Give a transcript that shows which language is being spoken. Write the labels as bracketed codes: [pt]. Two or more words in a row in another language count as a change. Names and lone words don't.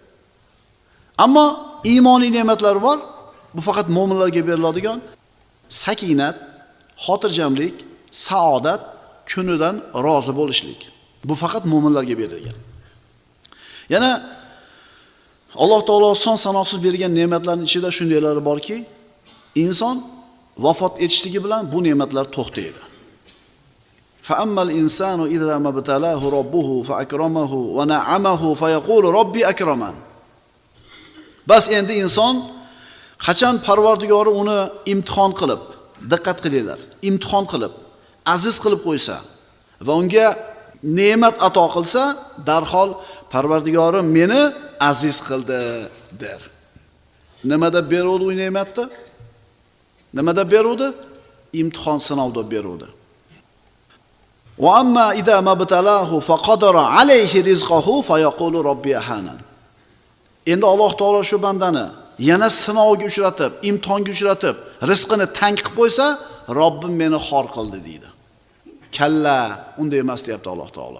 [uz] Ammo iymoniy ne'matlar bor. Bu faqat mo'minlarga beriladigan sakinat, xotirjamlik, saodat, kunidan rozi bo'lishlik. Bu faqat mo'minlarga berilgan. Yana Alloh taolo son sanoqsiz bergan ne'matlarning ichida shundaylari borki, inson vafot etishligi bilan bu ne'matlar to'xtaydi. [ar] فأما الإنسان إذا ما ابتلاه ربه فأكرمه ونعمه فيقول ربي أكرمن. [uz] Bas endi inson qachon Parvardigori uni imtihon qilib, diqqat qilinglar, imtihon qilib, aziz qilib qo'ysa va unga ne'mat ato qilsa, darhol Parvardigorim meni aziz qildi der. Nimada beruvdi u ne'matni? Nimada beruvdi? Imtihon, sinovda beruvdi. [ar] وأما إذا ما ابتلاه فقدر عليه رزقه فيقول ربي أهانن. [uz] Endi Alloh taolo shu bandani yana sinovga uchratib, imtihonga uchratib, rizqini tang qilib qo'ysa, Robbim meni xor qildi deydi. Kalla, unday emas deyapti Alloh taolo.